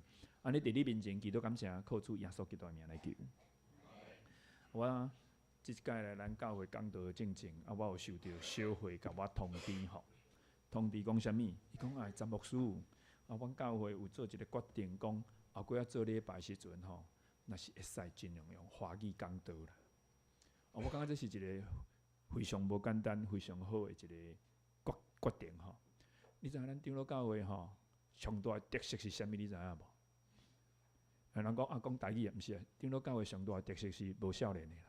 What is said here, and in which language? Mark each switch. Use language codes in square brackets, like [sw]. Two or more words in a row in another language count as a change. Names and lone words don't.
[nan] 安尼伫你面前祈祷感谢，靠主耶稣基督的名来求。我即届来咱教会讲道的进程，我有受到小会甲我通知吼，通知讲啥物？伊讲詹牧师，阮教会有做一个决定，讲后过做礼拜时阵吼。那是会使尽量用华语讲道啦。我感觉这是一个非常无简单、非常好的一个决定吼。你知影咱长老教会吼，上大的特色是啥物？你知影无？人讲讲台语也毋是啊，长老教会上大的特色是无少年的啦。